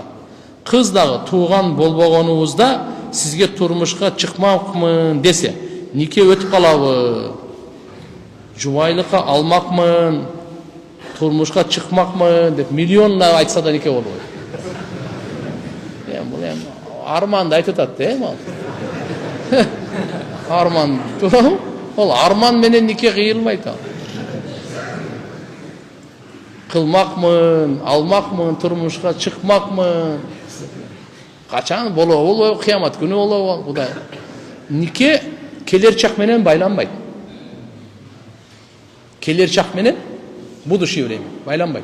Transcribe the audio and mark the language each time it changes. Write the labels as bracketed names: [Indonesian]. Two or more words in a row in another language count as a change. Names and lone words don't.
[Kyrgyz] Кыз дагы тууган болбогонубузда сизге турмушка чыкмакмын десе, нике өтүп калабы? Жубайлыкка алмакмын, турмушка чыкмакмын деп миллиондап айтса да нике болбойт. Бул эми арманды айтып атат да, арман. Ол арман менен нике кыйылбайт ал. Кылмакмын, алмакмын, турмушка чыкмакмын. Качан болобу, кыямат күнү болобу, Кудай. Niке келер чак менен байланбайт. Келер чак менен [Russian] будущее время [Kyrgyz] байланбайт.